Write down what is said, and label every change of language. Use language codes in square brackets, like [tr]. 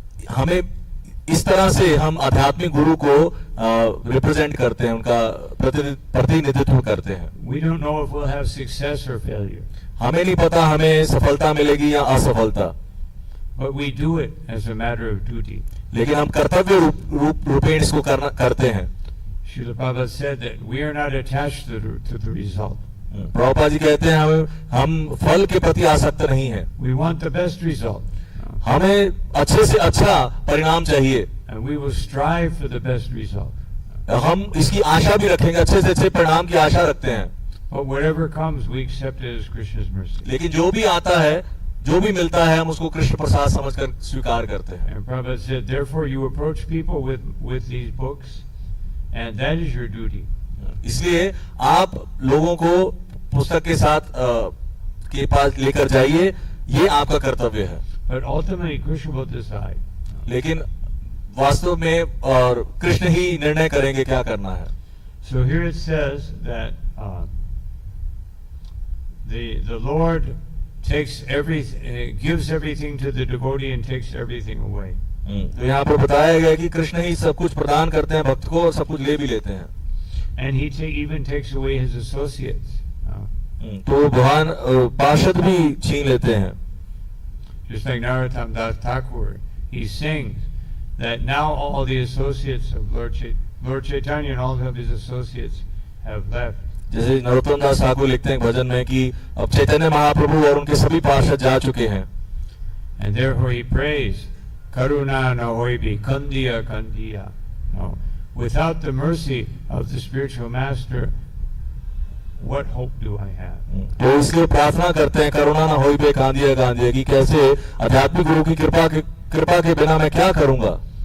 [hi] हमें इस तरह से हम आध्यात्मिक गुरु को रिप्रेजेंट करते हैं, उनका प्रतिनिधित्व करते हैं. [en] We don't know if we'll have success or failure. [hi] हमें नहीं पता हमें सफलता मिलेगी या असफलता, [en] But we do it as a matter of duty. [hi] लेकिन हम कर्तव्य रूपेण इसको करते हैं. [en] Srila Prabhupada said that we are not attached to the result. [hi] Prabhupada ji कहते हैं हम फल के प्रति आसक्त नहीं हैं. [en] We want the best result. [hi] हमें अच्छे से अच्छा परिणाम चाहिए. [en] And we will strive for the best result. [hi] हम इसकी आशा भी रखेंगे, अच्छे से अच्छे परिणाम की आशा रखते हैं. [en] But whatever comes, we accept it as Krishna's mercy. [hi] लेकिन जो भी आता है, जो भी मिलता है, हम उसको कृष्ण प्रसाद समझकर स्वीकार करते हैं. [en] And Prabhupada said, therefore you approach people with these books, and that is your duty. [hi] इसलिए आप लोगों को पुस्तक के साथ के पास लेकर जाइए, ये आपका कर्तव्य है. [en] But ultimately Krishna will decide. [hi] लेकिन वास्तव में और कृष्ण ही निर्णय करेंगे क्या करना है. [en] So here it says that the Lord takes everything, gives everything to the devotee and takes everything away. [hi] तो यहाँ पर बताया गया कि कृष्ण ही सब कुछ प्रदान करते हैं भक्त को और सब कुछ ले भी लेते हैं. [en] And he even takes away his associates. [hi] तो भगवान पार्षद भी छीन लेते हैं. [en] Just like Narottam Das Thakur, he sings that now all the associates of Lord Chaitanya and all of his associates have left. [hi] जैसे नरोत्तम दास ठाकुर लिखते हैं भजन में कि अब चैतन्य महाप्रभु और उनके सभी पार्षद जा चुके हैं. [en] And therefore he prays, [bn] Karuna na hoibi kandiya kandiya. [en] No, without the mercy of the spiritual master, what hope do I have? [hi] तो इसलिए प्रार्थना करते हैं [bn] करुणा ना होई बे कांदिया कांदिया [hi] कि कैसे आध्यात्मिक गुरु की कृपा के बिना मैं क्या करूंगा.